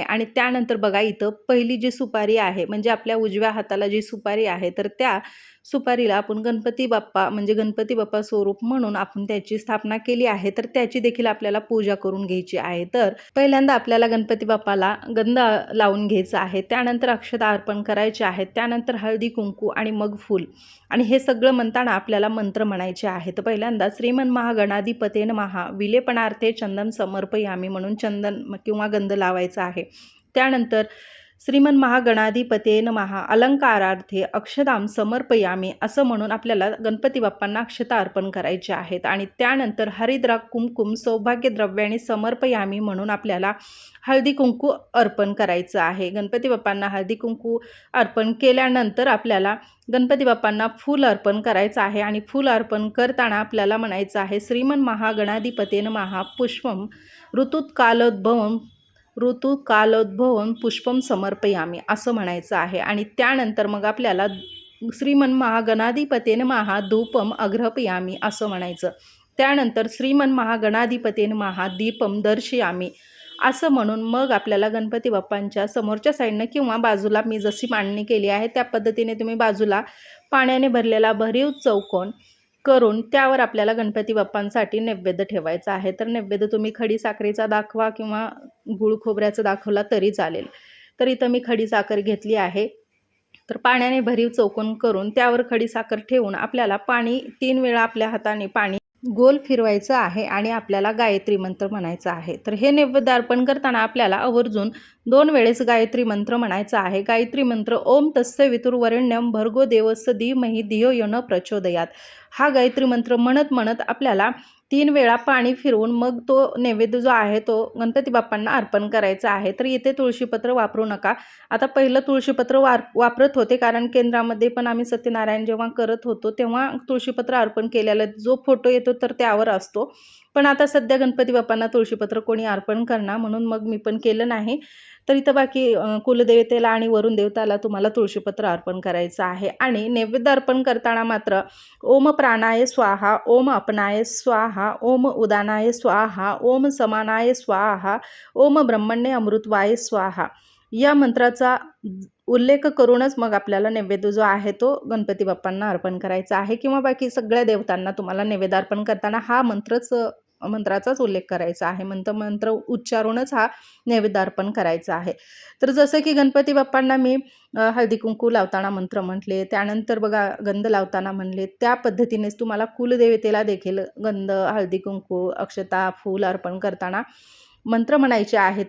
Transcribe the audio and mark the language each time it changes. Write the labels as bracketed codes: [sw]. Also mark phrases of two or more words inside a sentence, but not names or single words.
[mr] आणि त्यानंतर बघा, इथं पहिली जी सुपारी आहे म्हणजे आपल्या उजव्या हाताला जी सुपारी आहे, तर त्या सुपारीला आपण गणपती बाप्पा म्हणजे गणपती बाप्पा स्वरूप म्हणून आपण त्याची स्थापना केली आहे. तर त्याची देखील आपल्याला पूजा करून घ्यायची आहे. तर पहिल्यांदा आपल्याला गणपती बाप्पाला गंध लावून घ्यायचा आहे, त्यानंतर अक्षता अर्पण करायचे आहेत, त्यानंतर हळदी कुंकू आणि मग फूल. आणि हे सगळं म्हणताना आपल्याला मंत्र म्हणायचे आहे. तर पहिल्यांदा [sa] श्रीमन महागणाधिपते नमः विलेपणार्थे चंदन समर्पयामी [mr] म्हणून चंदन किंवा गंध लावायचा आहे. त्यानंतर [sa] श्रीमन महागणाधिपते नमः अलंकारार्थे अक्षतां समर्पयामी [mr] असं म्हणून आपल्याला गणपती बाप्पांना अक्षता अर्पण करायचे आहेत. आणि त्यानंतर [sa] हरिद्राक कुंकुम सौभाग्य द्रव्याने समर्पयामी [mr] म्हणून आपल्याला हळदी कुंकू अर्पण करायचं आहे. गणपती बाप्पांना हळदी कुंकू अर्पण केल्यानंतर आपल्याला गणपती बाप्पांना फूल अर्पण करायचं आहे. आणि फूल अर्पण करताना आपल्याला म्हणायचं आहे [sa] श्रीमन महागणाधिपते नमः पुष्पम ऋतुकालोद्भवं पुष्पम समर्पयामी [mr] असं म्हणायचं आहे. आणि त्यानंतर मग आपल्याला [sa] श्रीमन महागणाधिपते नमः धूपम अग्रपयामी [mr] असं म्हणायचं. त्यानंतर [sa] श्रीमन महागणाधिपते नमः दीपम दर्शयामी [mr] असं म्हणून मग आपल्याला गणपती बाप्पांच्या समोरच्या साईडनं किंवा बाजूला मी जशी मांडणी केली आहे त्या पद्धतीने तुम्ही बाजूला पाण्याने भरलेला भरीव चौकोन करून त्यावर आपल्याला गणपती बाप्पांसाठी नैवेद्य ठेवायचा आहे. तर नैवेद्य तुम्ही खडी साखरेचा दाखवा किंवा गुळ खोबऱ्याचा दाखवला तरी चालेल. तर इथं मी खडी साखर घेतली आहे. तर पाण्याने भरीव चौकोन करून त्यावर खडी साखर ठेवून आपल्याला पाणी 3 वेळा आपल्या हाताने पाणी गोल फिरवायचं आहे आणि आपल्याला गायत्री मंत्र म्हणायचा आहे. तर हे नैवेद्य अर्पण करताना आपल्याला आवर्जून 2 वेळेस गायत्री मंत्र म्हणायचा आहे. गायत्री मंत्र [sa] ओम तस्य वितुर्वरेण्यं भर्गो देवस्य धीमहि धियो यो न प्रचोदयात. [mr] हा गायत्री मंत्र म्हणत म्हणत आपल्याला 3 वेळा पाणी फिरवून मग तो नैवेद्य जो आहे तो गणपती बाप्पांना अर्पण करायचा आहे. तर इथे तुळशीपत्र वापरू नका. आता पहिलं तुळशीपत्र वापरत होते, कारण केंद्रामध्ये पण आम्ही सत्यनारायण जेव्हा करत होतो तेव्हा तुळशीपत्र अर्पण केलेला जो फोटो येतो तर त्यावर असतो. पण आता सध्या गणपती बाप्पांना तुळशीपत्र कोणी अर्पण करणार, म्हणून मग मी पण केलं नाही. तर इथं बाकी कुलदेवतेला आणि वरुण देवताला तुम्हाला तुळशीपत्र अर्पण करायचं आहे. आणि नैवेद्य अर्पण करताना मात्र [sa] ओम प्राणाय स्वाहा, ओम अपनाय स्वाहा, ओम उदानाय स्वाहा, ओम समानाय स्वाहा, ओम ब्रह्मण्य अमृतवाय स्वाहा [mr] या मंत्राचा उल्लेख करूनच मग आपल्याला नैवेद्य जो आहे तो गणपती बाप्पांना अर्पण करायचा आहे, किंवा बाकी सगळ्या देवतांना तुम्हाला नैवेद्य अर्पण करताना हा मंत्राचाच उल्लेख करायचा आहे. मंत्र उच्चारूनच हा नैवेद्य अर्पण करायचा आहे. तर जसं की गणपती बाप्पांना मी हळदी कुंकू लावताना मंत्र म्हटले, त्यानंतर बघा गंध लावताना म्हणले, त्या पद्धतीनेच तुम्हाला कुलदेवतेला देखील गंध, हळदी कुंकू, अक्षता, फूल अर्पण करताना मंत्र म्हणायचे आहेत.